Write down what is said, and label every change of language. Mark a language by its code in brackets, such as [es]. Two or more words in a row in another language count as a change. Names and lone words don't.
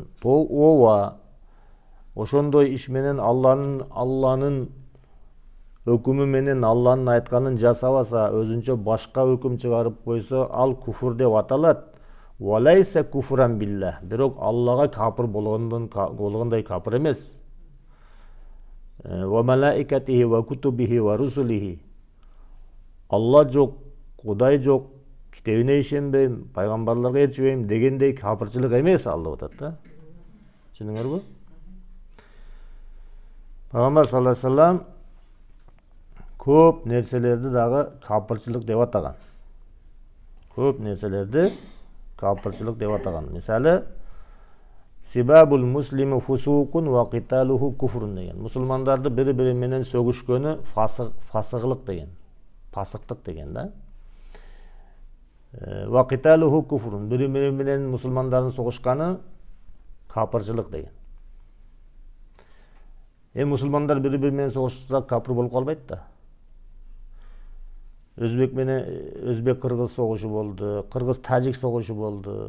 [ky] Ова ошондой иш менен Алланын өкүмү менен Алланын айтканын жасабаса, өзүнчө башка өкүм чыгарып койсо, ал куфур деп аталат. [ar] وليس كفرا بالله. [ky] Бирок Аллага капыр болгондой капыр эмес. [ar] وملائكته وكتبه ورسله. [ky] Алла жок, Кудай жок, китебине ишенбейм, пайгамбарларга ээрчибейм дегендей капырчылык эмес ал деп атат да. Түшүндүңөрбү? Пайгамбар [ar] صلى الله عليه وسلم [ky] көп нерселерди дагы капырчылык деп атаган. Көп нерселерди капырчылык деп атаган. Мисалы, [ar] سباب المسلم فسوق وقتاله كفر деген. [ky] Мусулмандарды бири-бири менен сөгүшкөнү фасыгылык деген. Пасыктык деген да. [ar] وقتاله كفر. [ky] Бири-бири менен мусулмандардын согушканы капырчылык деген. Мусулмандар бири-бири менен согушса капыр болуп калбайт да. Өзбек кыргыз согушу болду, кыргыз тажик согушу болду.